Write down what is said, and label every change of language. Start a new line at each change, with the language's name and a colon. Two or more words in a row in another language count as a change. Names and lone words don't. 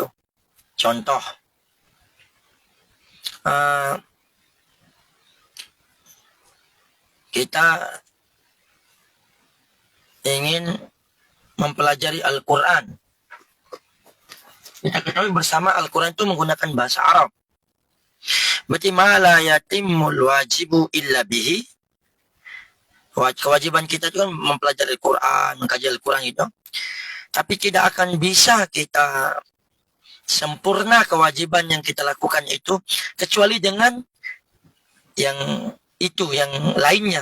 Indonesian: Contoh, kita ingin mempelajari Al-Quran. Kita ketahui bersama Al-Quran itu menggunakan bahasa Arab.
Arabic: Berarti ما لا يتم الواجب إلا به.
Indonesian: Kewajiban kita itu kan mempelajari Al-Quran, mengkaji Al-Quran itu. Tapi tidak akan bisa kita sempurna kewajiban yang kita lakukan itu kecuali dengan yang itu, yang lainnya.